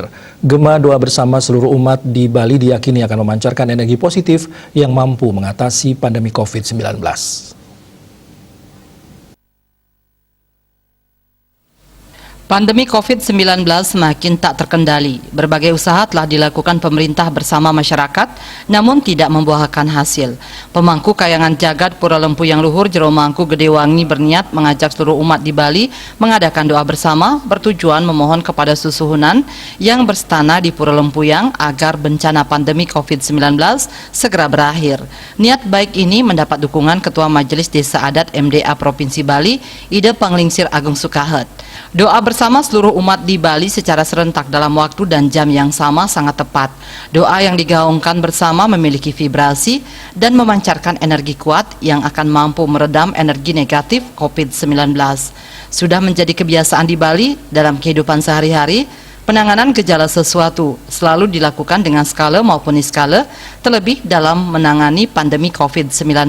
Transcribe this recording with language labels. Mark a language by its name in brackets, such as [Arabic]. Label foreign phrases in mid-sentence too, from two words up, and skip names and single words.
[Indonesian] Gema doa bersama seluruh umat di Bali diyakini akan memancarkan energi positif yang mampu mengatasi pandemi COVID-19. Pandemi COVID-19 semakin tak terkendali. Berbagai usaha telah dilakukan pemerintah bersama masyarakat, namun tidak membuahkan hasil. Pemangku Kayangan Jagat Pura Lempu yang Luhur Jero Mangku Gedewangi berniat mengajak seluruh umat di Bali mengadakan doa bersama bertujuan memohon kepada susuhunan yang berstana di Pura Lempuyang agar bencana pandemi COVID-19 segera berakhir. Niat baik ini mendapat dukungan Ketua Majelis Desa Adat MDA Provinsi Bali, Ida Panglingsir Agung Sukahet. Doa bersama seluruh umat di Bali secara serentak dalam waktu dan jam yang sama sangat tepat. Doa yang digaungkan bersama memiliki vibrasi dan memancarkan energi kuat yang akan mampu meredam energi negatif COVID-19. Sudah menjadi kebiasaan di Bali dalam kehidupan sehari-hari, penanganan gejala sesuatu selalu dilakukan dengan skala maupun niskala, terlebih dalam menangani pandemi COVID-19.